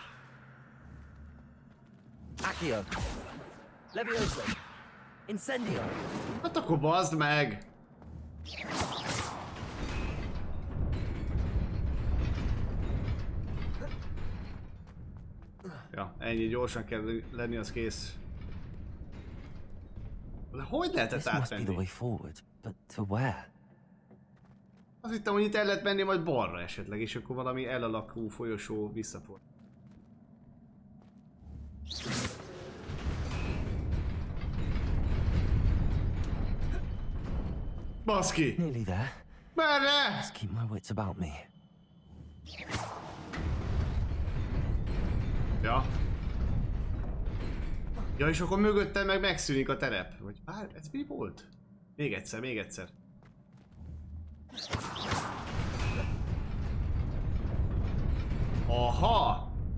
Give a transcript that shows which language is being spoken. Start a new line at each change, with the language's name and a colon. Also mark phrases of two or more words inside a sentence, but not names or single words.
Hungarian: Accio. Levioso. Incendio. Hát akkor bazd meg! Ja, ennyi, gyorsan kell lenni, az kész. De hogy lehetett átmenni? Azt hittem, hogy itt el lehet menni majd balra esetleg, és akkor valami elalakú folyosó visszafordul. Baszki!
English: Nearly there.
Hungarian: Merre?
English: Let's keep my wits about me.
Hungarian: Ja. Ja, és akkor mögöttem meg megszűnik a terep. Vagy ez mi volt? Még egyszer, még egyszer. Aha!